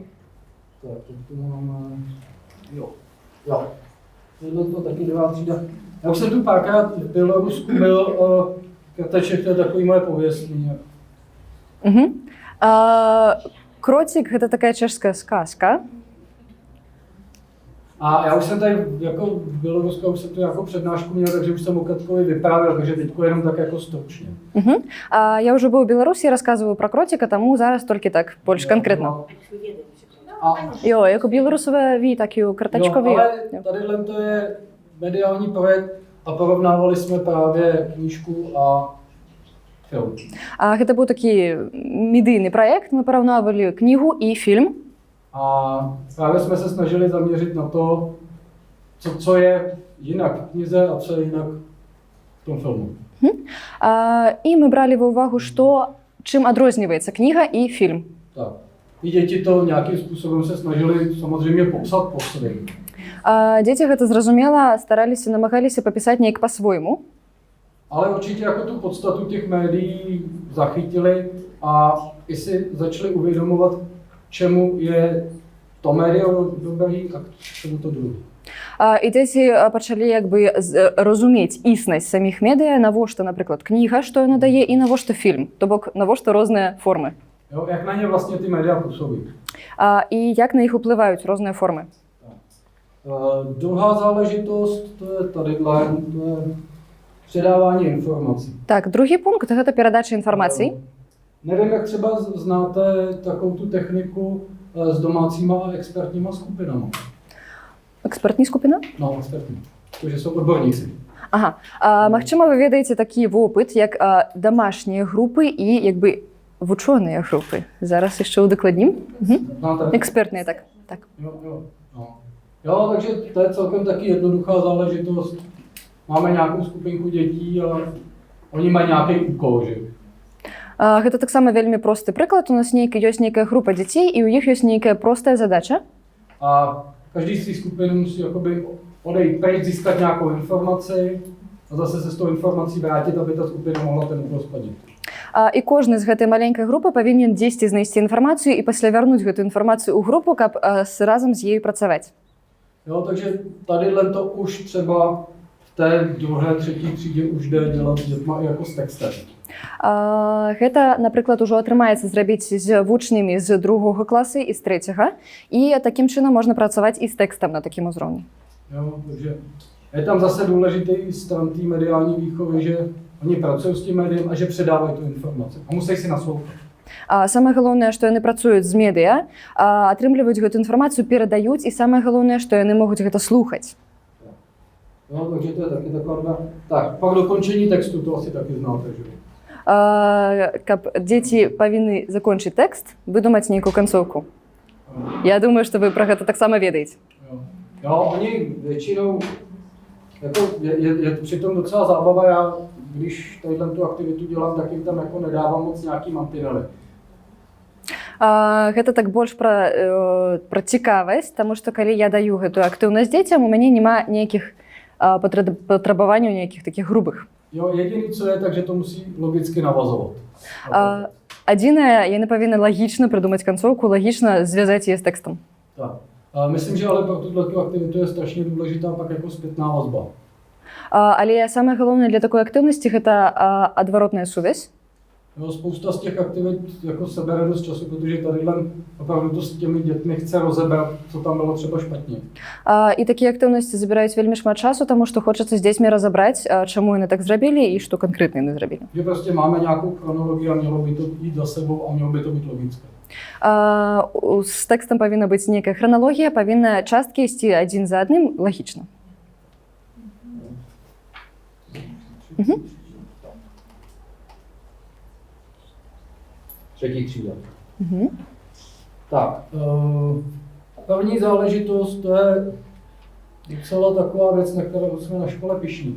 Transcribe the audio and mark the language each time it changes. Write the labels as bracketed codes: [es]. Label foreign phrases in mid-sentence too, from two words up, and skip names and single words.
[cs] tak, tu máme, jo. Tohle to taky druhá třída. Já už jsem tu párkrát v Bělorusku byl, Krteček, to je takový moje pověstný. [be] Кротик – гэта такая чешская сказка. [cs] A já už jsem tady jako v Bělorusku, už jsem tu jako přednášku měl, takže už jsem o Krtkovi vyprávěl, takže teďko jenom tak jako stručně. [be] Я ўжо быў у Беларусі, расказваю пра кротика, таму зараз толькі так больш канкрэтна. [cs] Jo, jako bělorusové ví, tak jo, krtačkový. Ale tadyhle to je mediální projekt a porovnávali jsme právě knížku a film. [be] Гэта быў такі медыйны праект, мы параўнавалі кнігу і фільм. [cs] A právě jsme se snažili zaměřit na to, co je jinak v knize a co je jinak v tom filmu. [be] І мы бралі ва ўвагу, чым адрозніваецца кніга і фільм. [cs] Tak. I děti to nějakým způsobem se snažili samozřejmě popsat po svým. [be] Дзеці гэта зразумела, стараліся, намагаліся папісаць неяк па-свойму. [cs] Ale určitě jako tu podstatu těch médií zachytili a i si začali uvědomovat, čemu je to médium dobrý a čemu to druhý. [be] І дзеці пачалі разумець існасць саміх медыа, навошта, напрыклад, кніга, што яна дае, і навошта фільм, то бок навошта розныя формы. [cs] Jo, jak na ně vlastně ty média působí. [be] І як на іх уплываюць розныя формы. [cs] Druhá záležitost, to je tadyhle, to je předávání informací. [be] Так, другі пункт – гэта перадача інфармацыі. [cs] Nevím, jak třeba znáte takovou tu techniku s domácíma a expertníma skupinama. expertní skupina? No, expertní. Protože jsou odborníci. Ага. [be] Магчыма, вы ведаеце такі вопыт, як домашнія групы і вучоныя групы. Зараз яшчэ удакладнім. Экспертныя, так. [cs] Jo, takže to je celkem taky jednoduchá záležitost. Máme nějakou skupinku dětí a oni mají nějaký úkol, že? [be] Гэта таксама вельмі просты прыклад. У нас ёсць нейкая група дзяцей, і ў іх ёсць нейкая простая задача. [cs] A každý z těch skupin musí odejít pryč, získat nějakou informaci a zase se s tou informací vrátit, aby ta skupina mohla ten úkol splnit. [be] І кожны з гэтай маленькай групы павінен дзесьці знайсці інфармацыю і пасля вярнуць гэту інфармацыю ў групу, каб разам з ёю працаваць. [cs] Jo, takže tadyhle to už třeba v té druhé, třetí třídě už jde dělat s dětma jako s textem. [be] Гэта, напрыклад, ужо атрымаецца зрабіць з вучнямі з 2 класу і з 3, і такім чынам можна працаваць і з тэкстам на такім узроўні. [cs] Jo, takže je tam zase důležitý stran té mediální výchovy, že oni pracují s tím médiem a že předávají tu informaci. A musí si naslouchat. [be] Самае галоўнае, што яны працуюць з медыа, атрымліваюць гэту інфармацыю, перадаюць, і самае галоўнае, што яны могуць гэта слухаць. [cs] No, takže to je taky taková. Tak, pak dokončení textu, to asi taky znáte, že? [be] Каб дзеці павінны закончыць тэкст, выдумаць нейкую канцоўку. Я думаю, што вы пра гэта таксама ведаеце. [cs] Jo, oni většinou, jako je přitom docela zábava, já když tadyhle tu aktivitu dělám, tak jim tam jako nedávám moc nějaký mantinely. [be] Гэта так больш пра цікавасць, таму што калі я даю гэтую актыўнасць дзецям, у мяне няма ніякіх патрабаванняў, ніякіх такіх грубых. [cs] Jo, jediný co je, takže to musí logicky navazovat. [be] Адзінае, яны павінны лагічна прыдумаць канцоўку, лагічна звязаць яе з тэкстам. [cs] Tak. Myslím, že ale pro tuto aktivitu je strašně důležitá pak jako zpětná vazba. [be] Але самае галоўнае для такой актыўнасці гэта адваротная сувязь. [cs] Jo, spousta z těch aktivit jako sebere dost času, protože tadyhle opravdu to s těmi dětmi chce rozebrat, co tam bylo třeba špatně. [be] І такія актыўнасці забіраюць вельмі шмат часу, таму што хочацца з дзецьмі разабраць, чаму яны так зрабілі і што канкрэтна яны зрабілі. [cs] Že prostě máme nějakou chronologii a mělo by to jít za sebou a mělo by to být logické. [be] З тэкстам павінна быць нейкая храналогія, павінна часткі ісці адзін за адным лагічна. [cs] Třetí třída. Tak, první záležitost, to je docela taková věc, na kterou jsme na škole pyšní.